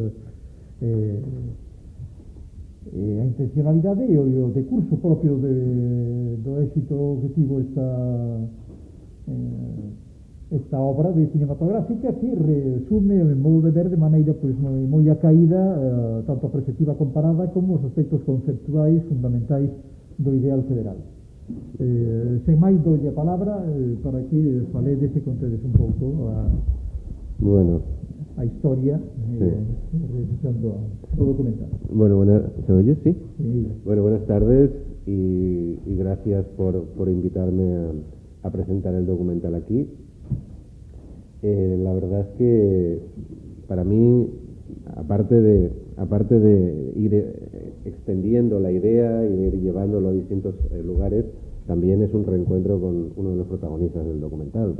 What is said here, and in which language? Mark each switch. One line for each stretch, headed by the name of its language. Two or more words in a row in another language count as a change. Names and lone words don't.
Galician: a intencionalidade e o decurso propio do éxito que tivo esta obra de cinematográfica que resume en modo de ver de maneira pois moi acaída tanto a perspectiva comparada como os aspectos conceptuais fundamentais do ideal federal. Sen máis dolle a palabra para que faledes e contedes un pouco a historia realizando o documental.
Spanish: Bueno, ¿se oye? ¿Sí? Sí. Bueno, buenas tardes y gracias por invitarme a presentar el documental aquí. La verdad es que para mí, aparte de ir extendiendo la idea y de ir llevándolo a distintos lugares, también es un reencuentro con uno de los protagonistas del documental,